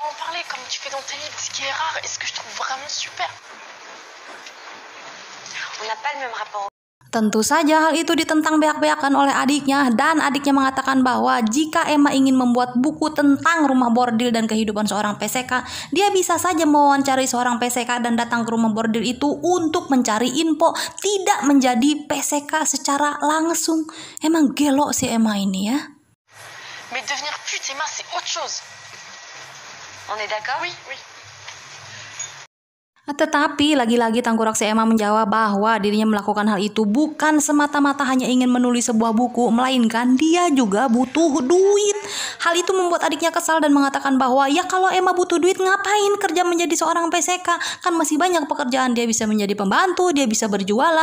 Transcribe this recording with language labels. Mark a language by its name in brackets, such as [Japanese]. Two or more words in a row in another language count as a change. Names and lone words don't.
[Indonesian] Tentu saja hal itu ditentang beak-beakan oleh adiknya, dan adiknya mengatakan bahwa jika Emma ingin membuat buku tentang rumah bordil dan kehidupan seorang PCK, dia bisa saja mewawancari seorang PCK dan datang ke rumah bordil itu untuk mencari info, tidak menjadi PCK secara langsung. [Sundanese] Emang gelo si Emma ini ya. [French] Mais devenir pute, Emma, c'est autre chose. On est d'accord? Oui. [Indonesian] Tetapi lagi-lagi tangkurak si Emma menjawab bahwa dirinya melakukan hal itu bukan semata-mata hanya ingin menulis sebuah buku, melainkan dia juga butuh duit. Hal itu membuat adiknya kesal dan mengatakan bahwa ya kalau Emma butuh duit ngapain kerja menjadi seorang PCK, kan masih banyak pekerjaan, dia bisa menjadi pembantu, dia bisa berjualan.